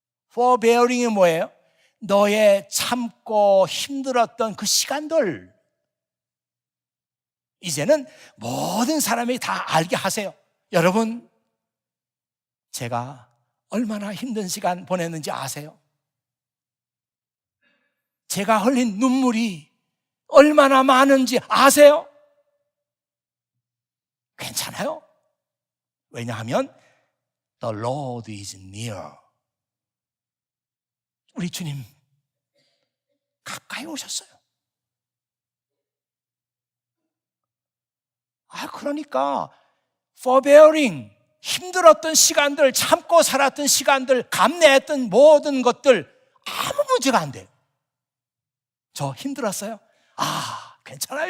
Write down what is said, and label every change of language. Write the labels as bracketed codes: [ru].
[ko] forbearing이 뭐예요? 너의 참고 힘들었던 그 시간들, 이제는 모든 사람이 다 알게 하세요. 여러분, 제가 얼마나 힘든 시간 보냈는지 아세요? 제가 흘린 눈물이 얼마나 많은지 아세요? 괜찮아요? 왜냐하면 [en] The Lord is near. [ko] 우리 주님 가까이 오셨어요. 그러니까 forbearing, 힘들었던 시간들, 참고 살았던 시간들, 감내했던 모든 것들 아무 문제가 안 돼요. 저 힘들었어요? 괜찮아요.